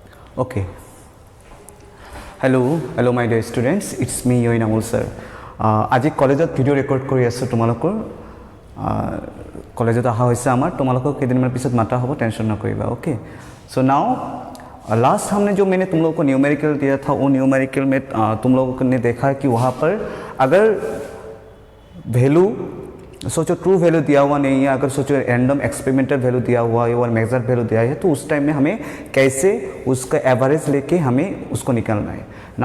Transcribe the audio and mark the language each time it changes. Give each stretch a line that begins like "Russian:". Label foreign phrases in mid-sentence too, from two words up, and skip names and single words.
English: Okay. Hello my dear students, it's me Yoin Amol sir.
Assamese: আজি কলেজত ভিডিঅ' ৰেকৰ্ড কৰি আছোঁ তোমালোকৰ কলেজত অহা হৈছে আমাৰ তোমালোকক কেইদিনমান পিছত মাতা হ'ব টেনচন নকৰিবা
English: okay so now last
Hindi: हमने जो मैंने तुम लोगों को न्यूमेरिकल दिया था वो न्यूमेरिकल में तुम लोगों ने देखा कि वहाँ पर अगर वैल्यू सोचो
English: true value
Hindi: दिया हुआ नहीं है, अगर सोचो
English: random experimental value
Hindi: दिया हुआ है और
English: measure value
Hindi: दिया है तो उस टाइम में हमें कैसे उसका एवरेज लेके हमें उसको निकालना है ना।